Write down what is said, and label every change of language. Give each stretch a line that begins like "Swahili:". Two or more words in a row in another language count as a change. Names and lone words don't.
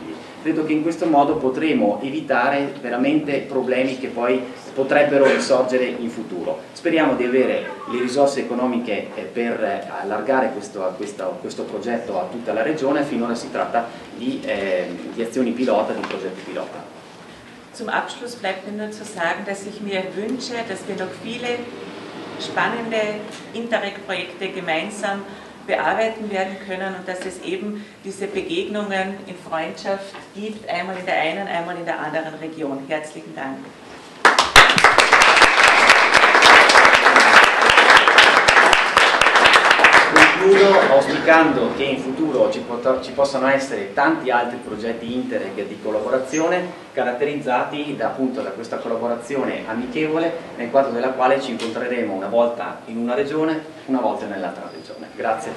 Italian: Credo che in questo modo potremo evitare veramente problemi che poi potrebbero risorgere in futuro. Speriamo di avere le risorse economiche per allargare questo progetto a tutta la regione. Finora si tratta di azioni pilota, di progetti pilota.
German: Zum Abschluss bleibt mir nur zu sagen, dass ich mir wünsche, dass wir noch viele spannende Interreg-Projekte gemeinsam bearbeiten werden können und dass es eben diese Begegnungen in Freundschaft gibt, einmal in der einen, einmal in der anderen Region. Herzlichen Dank.
Italian: Concludo auspicando che in futuro ci possano essere tanti altri progetti Interreg di collaborazione caratterizzati appunto da questa collaborazione amichevole, nel quadro della quale ci incontreremo una volta in una regione, una volta nell'altra regione.